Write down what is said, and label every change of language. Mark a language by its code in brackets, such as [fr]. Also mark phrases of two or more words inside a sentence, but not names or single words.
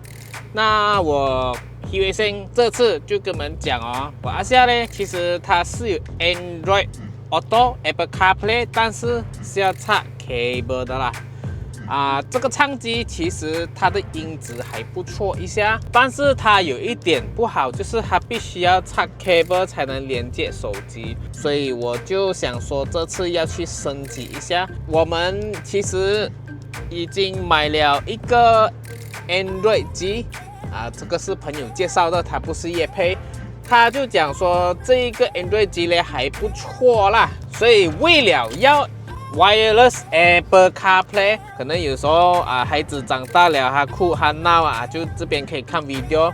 [zh] 那我 Hirosen 這次就跟你們講哦，我阿夏呢，其實它是有 Android Auto、Apple CarPlay， 但是要插 cable 的啦。這個唱機其實它的音質還不錯一下，但是它有一點不好，就是它必須要插 cable 才能連接手機，所以我就想說這次要去升級一下。我們其實已經買了一個 Android 機，這個是朋友介紹的，它不是業配，他就講說這一個 Android 機呢還不錯啦，所以為了要Wireless Apple CarPlay， 可能有時候孩子長大了，他哭他鬧就這邊可以看 video。